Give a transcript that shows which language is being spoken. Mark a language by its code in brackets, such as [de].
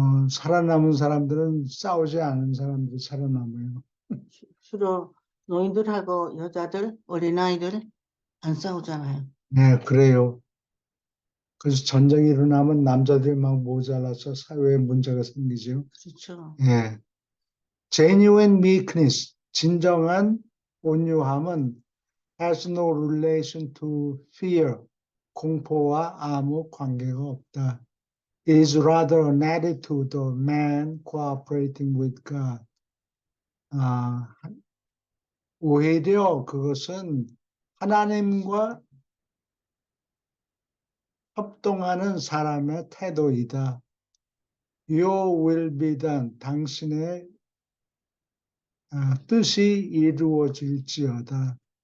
[ko] 살아남은 사람들은 싸우지 않은 사람들이 살아남아요. 주로 노인들하고 여자들, 어린아이들 안 싸우잖아요. 네, 그래요. 그래서 전쟁이 일어나면 남자들이 막 모자라서 사회에 문제가 생기죠. 그렇죠. 예. [en] Genuine meekness, [ko] 진정한 온유함은 [en] has no relation to fear, [ko] 공포와 아무 관계가 없다. [en] It is rather an attitude of man cooperating with God. [ko] 아, 오히려 그것은 하나님과 협동하는 사람의 태도이다. [en] Your will be done. [ko] 당신의 뜻이 이루어질지어다.